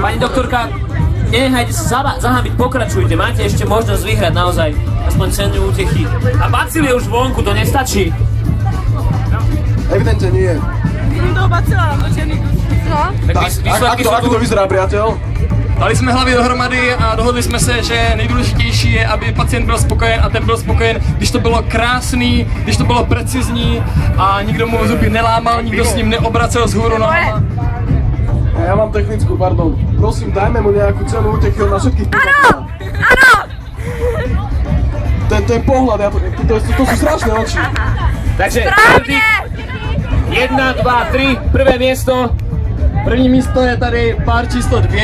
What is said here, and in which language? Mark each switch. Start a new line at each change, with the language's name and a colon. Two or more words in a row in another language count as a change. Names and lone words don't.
Slovak: Pani doktorka, nenechajte sa zahábiť, pokračujte, máte ešte možnosť vyhrať naozaj aspoň cenu útechy. A bacil je už vonku, to nestačí. Evidentne nie. No. Tak výsledky sú Ako tu. to vyzerá, priateľ?
Czech: Dali jsme hlavy dohromady a dohodli jsme se, že nejdůležitější je, aby pacient byl spokojen a ten byl spokojen, když to bylo krásný, když to bylo precizní a nikdo mu zuby nelámal, nikdo s ním neobracel vzhůru nohama.
Slovak: Ja mám technickú, pardon. Prosím, dajme mu nejakú cenu útechy na všetkých. Áno! Ten pohľad, to sú strašné oči. Takže Správne! 1, 2, 3, prvé miesto.
Czech: První místo je tady pár číslo 2,